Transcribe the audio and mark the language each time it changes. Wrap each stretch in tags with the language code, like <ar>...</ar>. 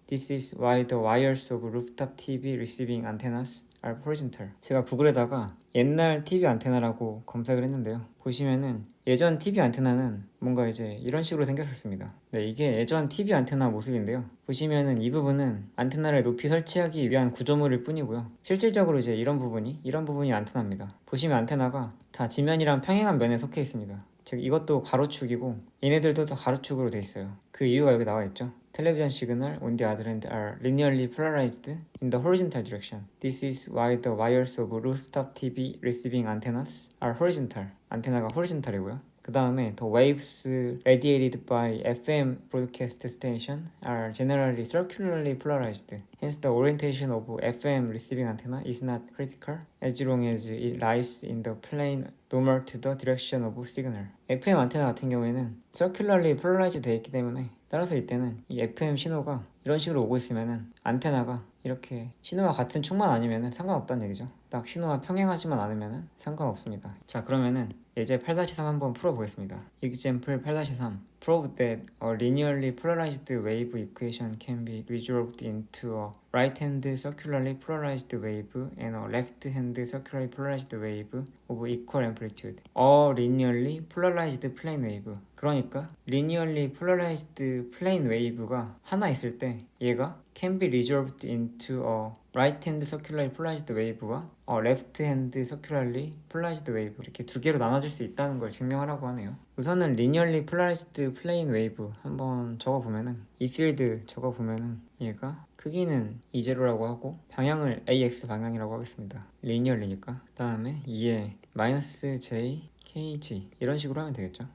<en>This is why the wires of rooftop TV receiving antennas are horizontal.</en> <ko>제가 구글에다가 옛날 TV 안테나라고 검색을 했는데요. 보시면은 예전 TV 안테나는 뭔가 이제 이런 식으로 생겼었습니다. 네, 이게 예전 TV 안테나 모습인데요. 보시면은 이 부분은 안테나를 높이 설치하기 위한 구조물일 뿐이고요. 실질적으로 이제 이런 부분이 안테나입니다. 보시면 안테나가 다 지면이랑 평행한 면에 속해 있습니다. 즉 이것도 가로축이고 얘네들도 다 가로축으로 돼 있어요. 그 이유가 여기 나와 있죠.</ko> <en>Television signal on the other hand are linearly polarized in the horizontal direction. This is why the wires of rooftop TV receiving antennas are horizontal.</en> <ko>안테나가 horizontal이고요. 그 다음에</ko> <en>the waves radiated by FM broadcast station are generally circularly polarized. Hence the orientation of FM receiving antenna is not critical as long as it lies in the plane normal to the direction of signal.</en> <ko>FM 안테나 같은 경우에는 circularly polarized 되어 있기 때문에 따라서 이때는 이 FM 신호가 이런 식으로 오고 있으면은 안테나가 이렇게 신호와 같은 축만 아니면은 상관없다는 얘기죠. 딱 신호와 평행하지만 않으면은 상관없습니다. 자 그러면은 예제 8-3 한번 풀어보겠습니다.</ko> <en>Example 8-3 Prove that a linearly polarized wave equation can be resolved into a right-hand circularly polarized wave and a left-hand circularly polarized wave of equal amplitude. A linearly polarized plane wave.</en> <ko>그러니까</ko> <en>linearly polarized plane wave가</en> <ko>하나 있을 때 얘가</ko> <en>can be resolved into a right-hand circularly polarized wave와 left-hand circularly polarized wave</en> <ko>이렇게 두 개로 나눠질 수 있다는 걸 증명하라고 하네요. 우선은 linearly polarized plane wave 한번 적어보면은 이 필드 적어보면은 얘가 크기는 E0라고 하고 방향을 AX 방향이라고 하겠습니다. linearly니까. 그 다음에 2에 마이너스 J KG 이런 식으로 하면 되겠죠.</ko>